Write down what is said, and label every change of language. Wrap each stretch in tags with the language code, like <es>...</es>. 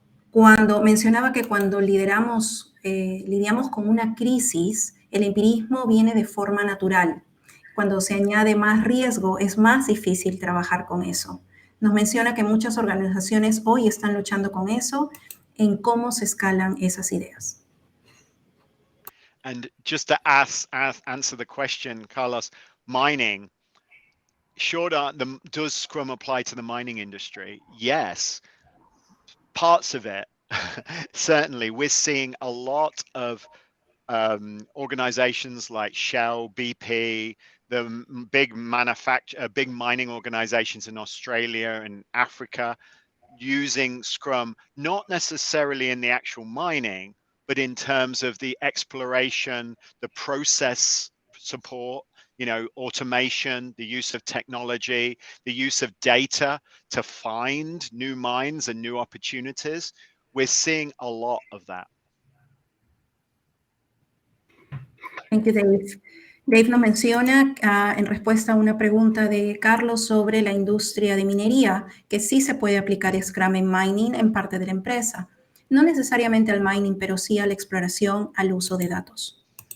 <es>Cuando mencionaba que cuando lidiamos con una crisis, el empirismo viene de forma natural. Cuando se añade más riesgo, es más difícil trabajar con eso. Nos menciona que muchas organizaciones hoy están luchando con eso, en cómo se escalan esas ideas.</es> <en>And just to answer the question, Carlos, mining, does Scrum apply to the mining industry? Yes, parts of it. Certainly, we're seeing a lot of organizations like Shell, BP, the big mining organizations in Australia and Africa using Scrum, not necessarily in the actual mining, but in terms of the exploration, the process support, automation, the use of technology, the use of data to find new mines and new opportunities. We're seeing a lot of that. Thank you, Dave.</en> <es>Dave nos menciona en respuesta a una pregunta de Carlos sobre la industria de minería, que sí se puede aplicar Scrum en mining en parte de la empresa. No necesariamente al mining, pero sí a la exploración, al uso de datos.</es>